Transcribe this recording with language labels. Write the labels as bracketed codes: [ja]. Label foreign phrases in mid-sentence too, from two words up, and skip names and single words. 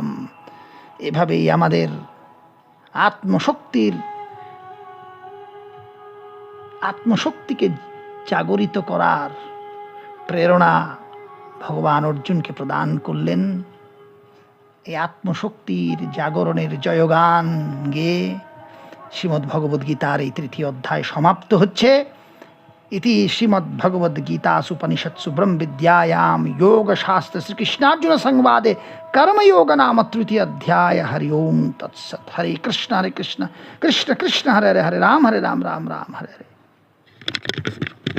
[bn] এভাবেই আমাদের আত্মশক্তিকে জাগরিত করার প্রেরণা ভগবান অর্জুনকে প্রদান করলেন। এই আত্মশক্তির জাগরণের জয়গান গেয়ে শ্রীমদ্ ভগবদ্গীতার এই 3য় অধ্যায় সমাপ্ত হচ্ছে। [sa] इति श्रीमद्भगवद्गीतासूपनिषत्सु ब्रह्मविद्यायां योगशास्त्र श्रीकृष्णार्जुन संवादे कर्मयोग नाम तृतीय अध्याय। हरि ओम तत्सत्। हरे कृष्ण कृष्ण कृष्ण हरे हरे, हरे राम राम राम हरे हरे।